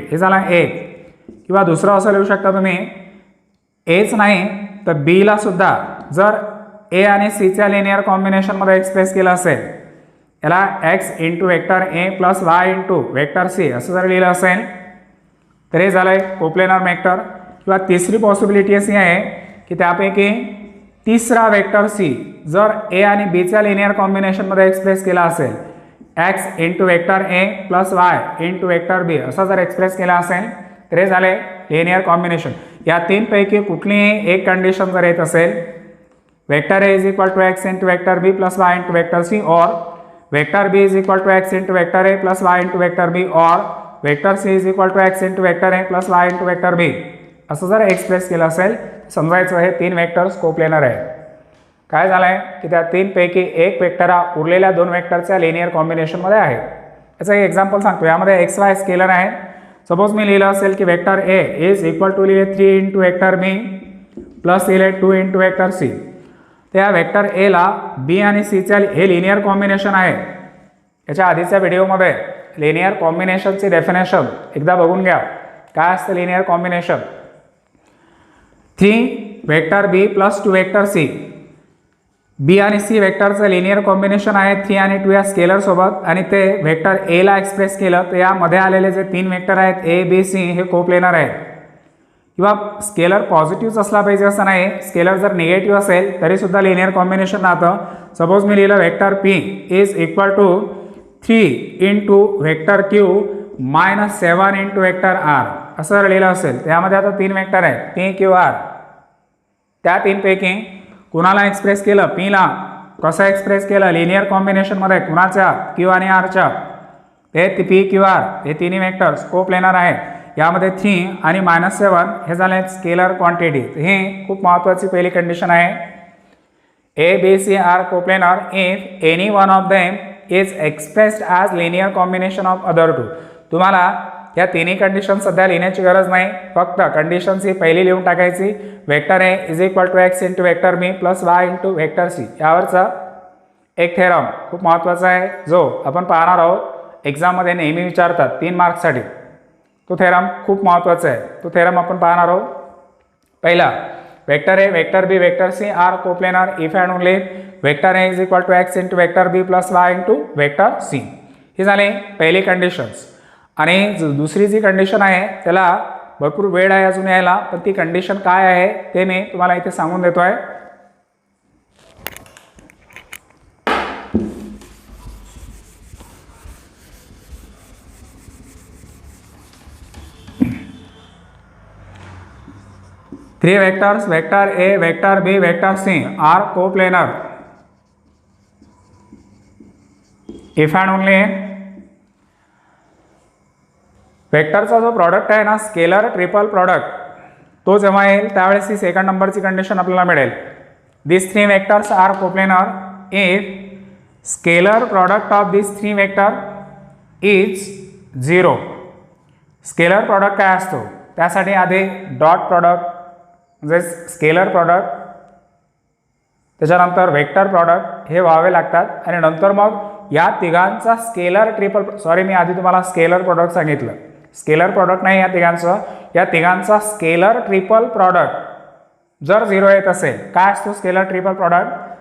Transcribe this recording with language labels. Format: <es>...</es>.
<mr>हे झाला ए, किंवा दुसरं असं लिहू शकता तुम्ही, एच नाही तर बीला सुद्धा जर ए आणि सीच्या लिनियर कॉम्बिनेशनमध्ये एक्सप्रेस केलं असेल, याला x into vector A plus y into vector C असं जर लिहिलं असेल तर हे झालं आहे कोप्लेनर वेक्टर। किंवा तिसरी पॉसिबिलिटी अशी आहे की त्यापैकी तिसरा वेक्टर सी जर ए आणि बीच्या लिनियर कॉम्बिनेशनमध्ये एक्सप्रेस केला असेल, x into vector A plus y into vector बी असा जर एक्सप्रेस केला असेल तर हे झाले लिनियर कॉम्बिनेशन. या तीनपैकी कुठलीही एक कंडिशन जर येत असेल,</mr> <en>vector A is equal to X into vector B plus Y into vector C, और vector B is equal to X into vector A plus Y into vector B, और vector C is equal to X into vector A plus Y into vector B</en> <mr>असं जर express केलं असेल, समजायचं हे तीन vectors coplanar आहे. काय झालं आहे की त्या तीनपैकी एक वेक्टर हा उरलेल्या दोन वेक्टरच्या लिनियर कॉम्बिनेशनमध्ये आहे. याचं एक एक्झाम्पल सांगतो. यामध्ये एक्स वाय स्केलर आहे. सपोज मी लिहिलं असेल की vector A is equal to लिहिले 3 इंटू वेक्टर बी प्लस लिहिले 2 इंटू वेक्टर सी. त्या वेक्टर एला बी आणि सीच्या हे लिनियर कॉम्बिनेशन आहे. याच्या आधीच्या व्हिडिओमध्ये लिनियर कॉम्बिनेशनची डेफिनेशन एकदा बघून घ्या. काय असतं लिनियर कॉम्बिनेशन? 3 वेक्टर बी प्लस 2 वेक्टर सी. बी आणि सी वेक्टरचं लिनियर कॉम्बिनेशन आहे 3 आणि 2 या स्केलर सोबत, आणि ते वेक्टर एला एक्सप्रेस केलं तर यामध्ये आलेले जे तीन वेक्टर आहेत ए बी सी हे कोप्लेनर आहेत. किंवा स्केलर पॉझिटिव्हच असला पाहिजे असं नाही, स्केलर जर निगेटिव्ह असेल तरी सुद्धा लिनियर कॉम्बिनेशन राहतं. सपोज मी लिहिलं vector P is equal to 3 into vector Q minus 7 into vector R असं जर लिहिलं असेल, त्यामध्ये आता तीन वेक्टर आहेत पी क्यू आर. त्या तीनपैकी कुणाला एक्सप्रेस केलं? पीला. कसं एक्सप्रेस केलं? लिनियर कॉम्बिनेशनमध्ये. कुणाच्या? क्यू आणि आरच्या. ते पी क्यू आर हे तिन्ही वेक्टर्स कोप्लेनर आहेत. यामध्ये 3 आणि -7 हे झाले स्केलर क्वांटिटी. ही खूप महत्त्वाची पहिली कंडिशन आहे.</mr> <en>A B C are coplanar if any one of them is expressed as linear combination of other two.</en> <mr>तुम्हाला या तिन्ही कंडिशन सध्या लिहिण्याची गरज नाही, फक्त कंडिशन्स ही पहिली लिहून टाकायची.</mr> <en>Vector A is equal to X into vector B plus Y into vector C.</en> <mr>यावरचा एक थेरम खूप महत्त्वाचा आहे जो आपण पाहणार आहोत. एक्झाममध्ये नेहमी विचारतात 3 मार्क्ससाठी. तो थेरम खूप महत्त्वाचा आहे. तो थेरम आपण पाहणार आहोत.</mr> <en>पहिला, vector A vector B vector C are coplanar if and only vector A is equal to X into vector B plus Y into vector C.</en> <mr>ही झाली पहिली कंडिशन्स. आणि दुसरी जी कंडिशन आहे त्याला भरपूर वेळ आहे अजून यायला, पण ती कंडिशन काय आहे ते मी तुम्हाला इथे सांगून देतो आहे.</mr> <en>Three vectors, vector A, vector B, vector C are coplanar if and only</en> <mr>वेक्टरचा जो प्रॉडक्ट आहे ना, स्केलर ट्रिपल प्रॉडक्ट, तो जेव्हा येईल त्यावेळेस ही सेकंड नंबरची कंडिशन आपल्याला मिळेल.</mr> <en>This 3 vectors are coplanar if scalar product of this 3 vector is 0.</en> <mr>Scalar product काय असतो? त्यासाठी आधी डॉट प्रॉडक्ट म्हणजे स्केलर प्रॉडक्ट, त्याच्यानंतर वेक्टर प्रॉडक्ट हे व्हावे लागतात, आणि नंतर मग या तिघांचा स्केलर ट्रिपल, सॉरी मी आधी तुम्हाला स्केलर प्रॉडक्ट सांगितलं, स्केलर प्रॉडक्ट नाही या तिघांचं, या तिघांचा स्केलर ट्रिपल प्रॉडक्ट जर 0 येत असेल, काय असतो स्केलर ट्रिपल प्रॉडक्ट?</mr>